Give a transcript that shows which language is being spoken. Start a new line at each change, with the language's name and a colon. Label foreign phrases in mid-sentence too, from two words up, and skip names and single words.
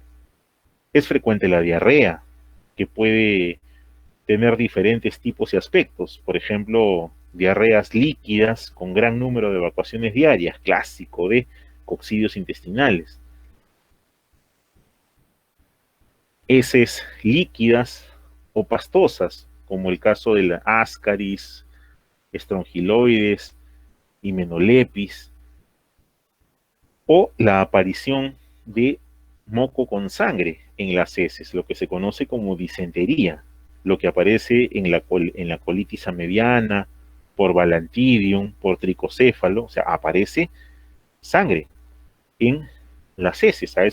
Spanish: Es frecuente la diarrea, que puede tener diferentes tipos y aspectos. Por ejemplo, diarreas líquidas con gran número de evacuaciones diarias, clásico de coccidios intestinales. Heces líquidas o pastosas, como el caso de la ascaris, estrongiloides, himenolepis, o la aparición de moco con sangre en las heces, lo que se conoce como disentería, lo que aparece en la colitis amebiana, por balantidium, por tricocéfalo, o sea, aparece sangre en las heces.